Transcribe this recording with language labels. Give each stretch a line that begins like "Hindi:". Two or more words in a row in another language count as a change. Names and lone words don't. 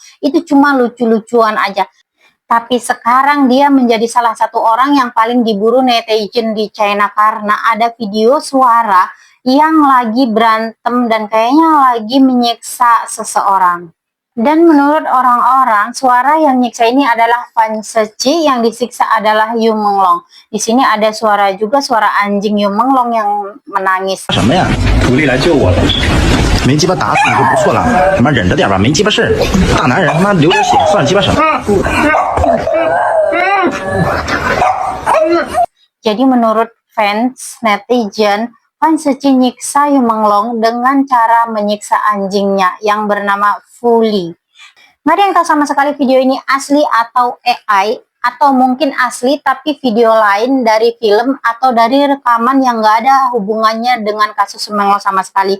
Indonesian: Itu cuma lucu-lucuan aja. Tapi sekarang dia menjadi salah satu orang yang paling diburu netizen di China karena ada video suara yang lagi berantem dan kayaknya lagi menyiksa seseorang. Dan menurut orang-orang, suara yang nyiksa ini adalah Fan Seci, yang disiksa adalah Yu Menglong. Di sini ada suara juga, suara anjing Yu Menglong yang menangis.
Chinese: 什么呀？徒弟来救我了。没鸡巴打死你就不错了，他妈忍着点吧，没鸡巴事儿。大男人他妈流点血算鸡巴什么？
Indonesian: Jadi menurut fans netizen, Fan Seci nyiksa Yu Menglong dengan cara menyiksa anjingnya yang bernama Fully. Nggak ada yang tahu sama sekali video ini asli atau AI, atau mungkin asli tapi video lain dari film atau dari rekaman yang nggak ada hubungannya dengan kasus Yu Menglong sama sekali.